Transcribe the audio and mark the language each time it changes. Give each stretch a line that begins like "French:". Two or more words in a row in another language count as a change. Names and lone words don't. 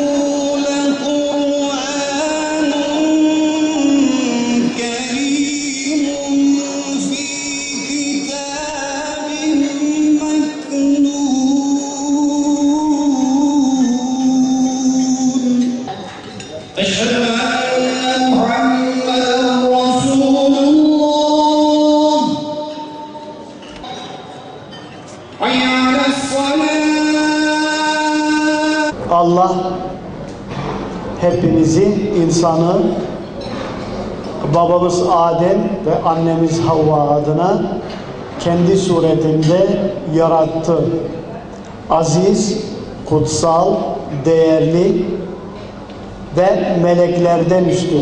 Arabic: لقرآن كريم في كتاب مكنون أشهد أن محمدا رسول الله حي على الصلاة.
Turkish: Allah hepimizin, insanı, babamız Adem ve annemiz Havva adına kendi suretinde yarattı. Aziz, kutsal, değerli ve meleklerden üstün.